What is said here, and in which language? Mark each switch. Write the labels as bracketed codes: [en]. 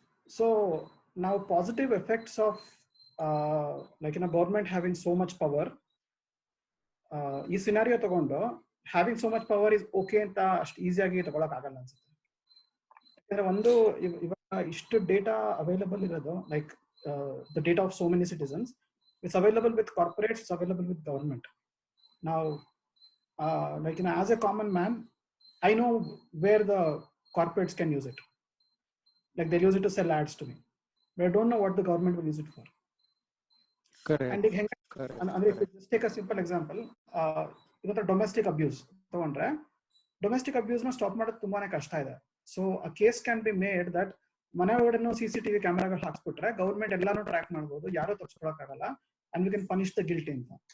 [en] So now positive effects of like in a government having so much power. [kn] ಈ scenario ತಗೊಂಡು [en] having so much power is okay [kn] ಅಂತ ಅಷ್ಟು ಈಸಿಯಾಗಿ ತಗೊಳಕ್ ಆಗಲ್ಲ ಅನ್ಸುತ್ತೆ. ಯಾಕಂದ್ರೆ ಒಂದು ಇವಾಗ ಇಷ್ಟು ಡೇಟಾ ಅವೈಲಬಲ್ ಇರೋದು, [en] Like the data of so many citizens, it's available with corporates, it's available with government. Now like as a common man, I know where the corporates can use it. Like they'll use it to sell ads to me, but I don't know what the government will use it for. Correct. And if you just take a simple example, [kn] domestic abuse ತಗೊಂಡ್ರೆ domestic abuse ನ stop ಮಾಡೋದು ತುಂಬಾನೇ ಕಷ್ಟ ಇದೆ. [en] so a case can be made that [kn] ಮನೆ ಒಳಗಡೆ CCTV ಕ್ಯಾಮೆರಾಗಳು ಹಾಕ್ಸ್ಬಿಟ್ರೆ government ಎಲ್ಲಾನು ಟ್ರ್ಯಾಕ್ ಮಾಡಬಹುದು, ಯಾರು ತಪ್ಪಿಸ್ಕೊಳಕ್ಕಾಗಲ್ಲ, [en] and we can punish the guilty [kn] ಅಂತ.